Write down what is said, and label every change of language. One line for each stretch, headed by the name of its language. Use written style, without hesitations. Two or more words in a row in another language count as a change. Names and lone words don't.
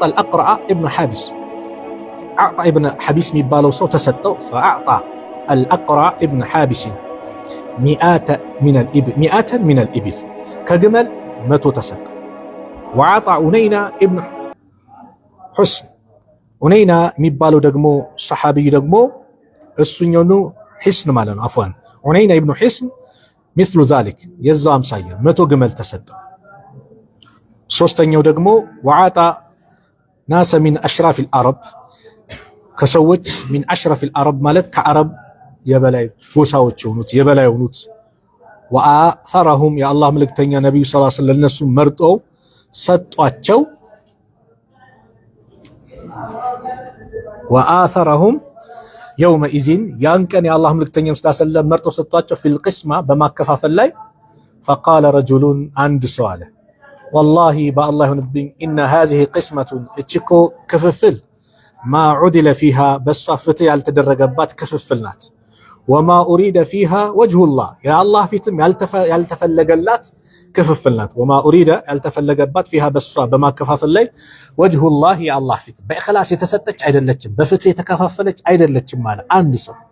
Amharic: አልአቅረአ ኢብኑ ሐቢስ አዕጣ ኢብኑ ሐቢስ የሚባለው ሰው ተሰጠው።
Arabic: فأعطى الأقرع بن حابس مائة من الإبل
Amharic: ከግመል 100 ተሰጠ።
Arabic: وأعطى عيينة بن حصن
Amharic: ኡነይና የሚባለው ደግሞ ሰሐቢይ ደግሞ እሱኛው ሒስን ማለት ነው። አፍዋን ኡነይና ኢብኑ ሒስን
Arabic: مثل ذلك
Amharic: የዛው አምሳያ 100 ግመል ተሰጠ። ሶስተኛው ደግሞ
Arabic: وأعطى ناسا من أشراف العرب
Amharic: ከሰዎች
Arabic: من أشراف العرب
Amharic: ማለት ከአረብ የበላይ ጎሳዎች የሆኑት የበላይ የሆኑት ወአثرهم የአላህ መልእክተኛ ነብዩ
Arabic: صلى الله عليه وسلم
Amharic: ለነሱ መርጠው ሰጧቸው።
Arabic: وآثرهم يومئذ
Amharic: ያን ቀን የአላህ መልእክተኛ
Arabic: صلى الله عليه وسلم
Amharic: መርጠው ሰጧቸው።
Arabic: في القسمة
Amharic: በማከፋፈል ላይ فقال رجل አንድ ሰው አለ والله በአላህ ይሁንብኝ
Arabic: إن هذه قسمة
Amharic: እችኮ ክፍፍል
Arabic: ما عدل فيها
Amharic: በሷ ፍትህ ያልተደረገባት ክፍፍል ናት።
Arabic: وما أريد فيها وجه الله
Amharic: የአላህ ፊትም ያልተፈለገላት ክፍፍል ናት።
Arabic: وما أريد
Amharic: ያልተፈለገባት ፊሃ በሷ በማከፋፈል ላይ ወጅሁላህ የአላህ ፊት በእኽላስ የተሰጠች አይደለችም፣ በፍትህ የተከፋፈለች አይደለችም ማለት አንድ ሰው።